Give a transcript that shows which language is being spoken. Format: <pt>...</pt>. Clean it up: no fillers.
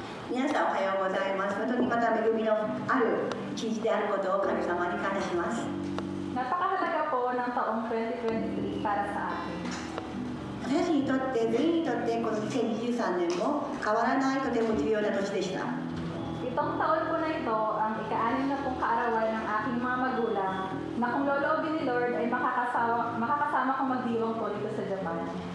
<ja>皆さんおはようございます。本当にまた恵みのある一日であることを神様に感謝します。</ja> <tl>Napakahalaga po ng taong 2023 para sa atin.</tl> <ja>私たちにとって全員にとってこの2023年も変わらないとても重要な年でした。</ja> <tl>Itong taon po na ito ang ika-anim na pong kaarawan ng aking mga magulang na kung loloobin ni Lord ay makakasama kong magdiwang po dito sa Japan.</tl>